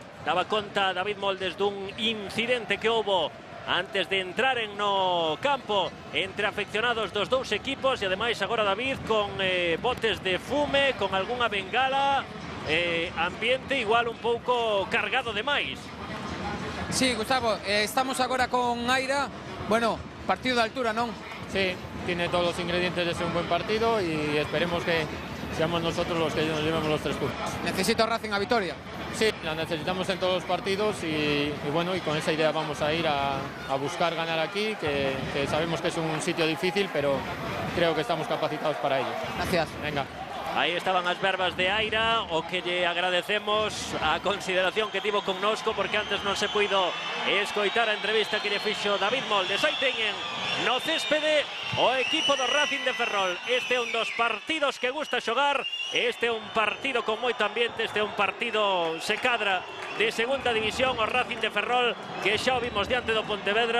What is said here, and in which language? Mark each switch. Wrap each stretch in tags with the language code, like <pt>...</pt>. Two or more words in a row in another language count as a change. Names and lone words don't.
<gl>Daba conta David Moldes dun incidente que houbo antes de entraren no campo entre afeccionados dos dous equipos, e ademais agora David con botes de fume, con algunha bengala, ambiente igual un pouco cargado de máis. Sí, Gustavo, estamos agora con Aira. Bueno, partido de altura, non?</gl> <es>Sí, tiene todos los ingredientes de ser un buen partido y esperemos que seamos nosotros los que nos llevemos los 3 puntos.</es> <gl>Necesito Racing a vitoria.</gl> <es>Sí, la necesitamos en todos los partidos y bueno, y con esa idea vamos a ir a buscar ganar aquí, que sabemos que es un sitio difícil, pero creo que estamos capacitados para ello. Gracias. Venga.</es> <gl>Aí estaban as verbas de Aira, o que lle agradecemos a consideración que tivo connosco, porque antes non se puido escoitar a entrevista que lle fixo David Moldes. Aí teñen no céspede o equipo do Racing de Ferrol. Este é un dos partidos que gusta xogar, este é un partido con moito ambiente, este é un partido se cadra de segunda división, o Racing de Ferrol, que xa o vimos diante do Pontevedra.</gl>